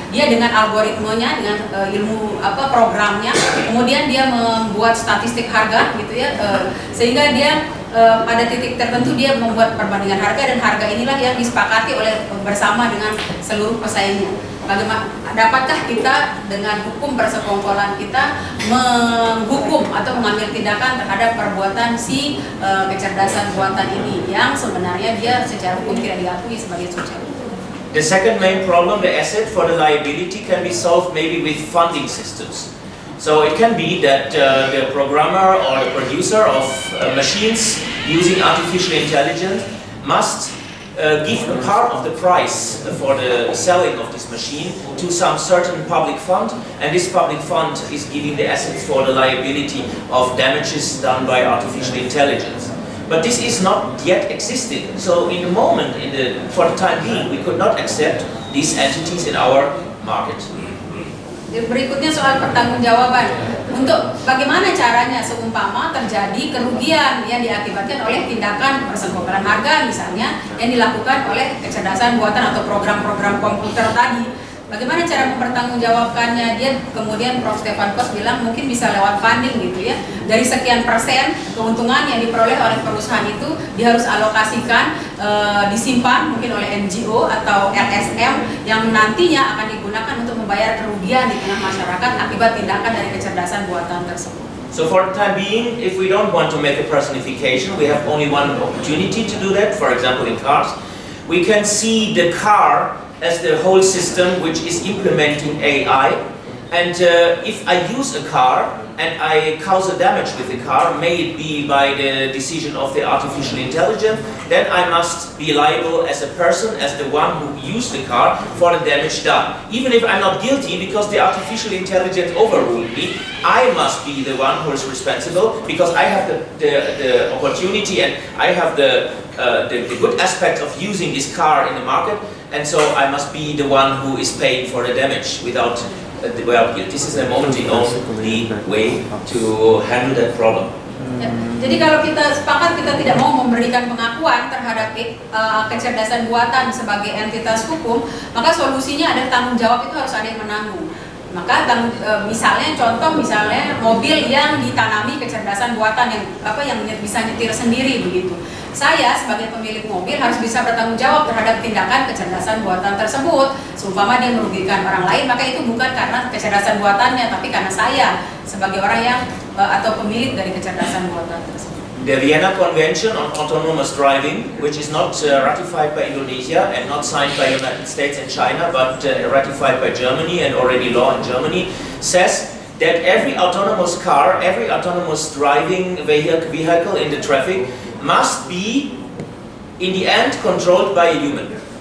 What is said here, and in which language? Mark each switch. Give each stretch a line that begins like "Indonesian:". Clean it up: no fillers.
Indonesian: Dia dengan algoritmenya, dengan ilmu programnya, kemudian dia membuat statistik harga gitu ya, sehingga dia pada titik tertentu dia membuat perbandingan harga dan harga inilah yang disepakati oleh bersama dengan seluruh pesaingnya. Bagaimana dapatkah kita dengan hukum persekongkolan kita menghukum atau mengambil tindakan terhadap perbuatan si kecerdasan buatan ini yang sebenarnya dia secara hukum tidak diakui sebagai subjek hukum?
English: The second main problem, the asset for the liability, can be solved maybe with funding systems. So it can be that the programmer or the producer of machines using artificial intelligence must give a part of the price for the selling of this machine to some certain public fund, and this public fund is giving the assets for the liability of damages done by artificial intelligence. But this is not yet existing. So in the moment, for the time being, we could not accept these entities in our market.
Indonesian: Berikutnya soal pertanggungjawaban. Untuk bagaimana caranya seumpama terjadi kerugian yang diakibatkan oleh tindakan persenggolan harga misalnya yang dilakukan oleh kecerdasan buatan atau program-program komputer tadi. Bagaimana cara mempertanggungjawabkannya? Dia kemudian Prof. Stefan Koos bilang mungkin bisa lewat funding gitu ya. Dari sekian persen keuntungan yang diperoleh oleh perusahaan itu dia harus alokasikan, disimpan mungkin oleh NGO atau LSM yang nantinya akan digunakan untuk membayar kerugian di tengah masyarakat akibat tindakan dari kecerdasan buatan tersebut.
English: So for the time being, if we don't want to make a personification, we have only one opportunity to do that. For example, in cars, we can see the car as the whole system which is implementing AI, and if I use a car and I cause a damage with the car, may it be by the decision of the artificial intelligence, then I must be liable as a person, as the one who used the car for the damage done. Even if I'm not guilty because the artificial intelligence overruled me, I must be the one who is responsible because I have the opportunity and I have the good aspect of using this car in the market, and so I must be the one who is paying for the damage without guilt. This is a momentarily only way to handle that problem.
Indonesian: Ya, jadi kalau kita sepakat kita tidak mau memberikan pengakuan terhadap kecerdasan buatan sebagai entitas hukum, maka solusinya ada tanggung jawab, itu harus ada yang menanggung. Maka misalnya contoh mobil yang ditanami kecerdasan buatan yang bisa nyetir sendiri begitu. Saya sebagai pemilik mobil harus bisa bertanggung jawab terhadap tindakan kecerdasan buatan tersebut. Seumpama dia merugikan orang lain, maka itu bukan karena kecerdasan buatannya, tapi karena saya sebagai orang yang atau pemilik dari kecerdasan buatan tersebut.
English: The Vienna Convention on Autonomous Driving, which is not ratified by Indonesia and not signed by the United States and China, but ratified by Germany and already law in Germany, says that every autonomous car, every autonomous driving vehicle in the traffic must be, in the end, controlled by a human.